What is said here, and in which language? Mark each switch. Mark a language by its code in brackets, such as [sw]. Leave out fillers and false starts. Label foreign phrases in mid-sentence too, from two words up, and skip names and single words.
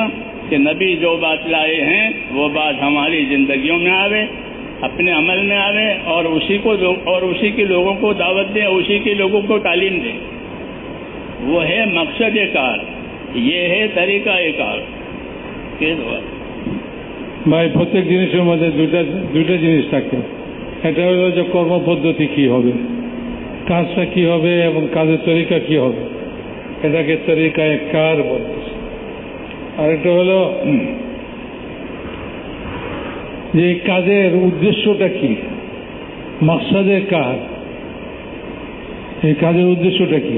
[ur] کہ نبی جو بات لائے ہیں وہ بات ہماری زندگیوں میں آوے، اپنے عمل میں آوے، اور اسی کے لوگوں کو دعوت دیں، اسی کے لوگوں کو تعلیم دیں. وہ ہے مقصد کار، یہ ہے طریقہ کار. [bn] ভাই প্রত্যেক জিনিসের মধ্যে দুইটা জিনিস থাকে। এটা হলো যে কর্মপদ্ধতি কি হবে, কাজটা কি হবে এবং কাজের তরিকা কি হবে, এটাকে [ur] طریقۂ کار [bn] বলতেছে। আরেকটা হলো যে কাজের উদ্দেশ্যটা কি, [ur] مقصد کار, [bn] এই কাজের উদ্দেশ্যটা কি।